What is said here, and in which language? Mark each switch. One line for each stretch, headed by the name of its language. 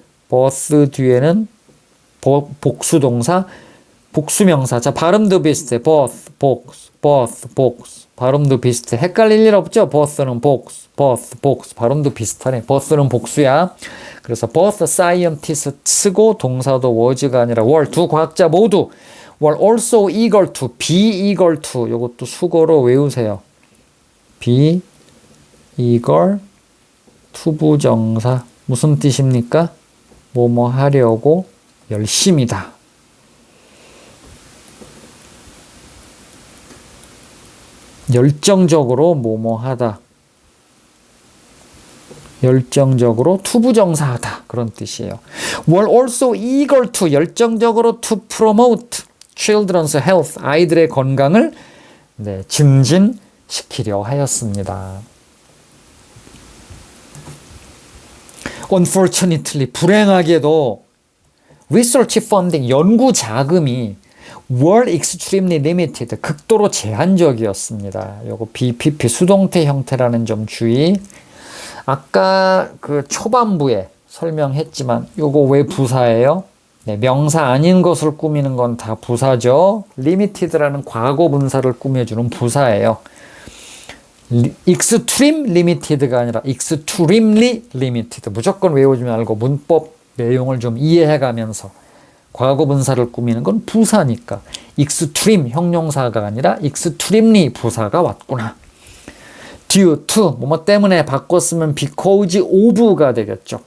Korean: both 뒤에는 복수동사, 복수명사. 자, 발음도 비슷해. both, both. 발음도 비슷해. 헷갈릴 일 없죠? both는 both. 발음도 비슷하네. both는 복수야. 그래서 both scientists 쓰고 동사도 was가 아니라 were. 두 과학자 모두
English: were also eager to,
Korean: be eager to. 이것도 수거로 외우세요. be eager, 투부정사. 무슨 뜻입니까? 뭐뭐 하려고 열심이다. 열정적으로 뭐뭐 하다. 열정적으로 투부정사하다. 그런 뜻이에요.
English: were also eager to
Korean: 열정적으로
English: to promote children's health
Korean: 아이들의 건강을 증진시키려 하였습니다.
English: Unfortunately
Korean: 불행하게도
English: research funding
Korean: 연구 자금이
English: were extremely limited
Korean: 극도로 제한적이었습니다. 요거 BPP 수동태 형태라는 점 주의. 아까 그 초반부에 설명했지만 요거 왜 부사예요? 네, 명사 아닌 것을 꾸미는 건 다 부사죠. limited라는 과거 분사를 꾸며주는 부사예요.
English: extreme limited
Korean: 가 아니라
English: extremely limited.
Korean: 무조건 외우지 말고 문법 내용을 좀 이해해가면서 과거 분사를 꾸미는 건 부사니까 extreme 형용사가 아니라 extremely 부사가 왔구나. due to 뭐뭐 때문에 바꿨으면 because of가 되겠죠.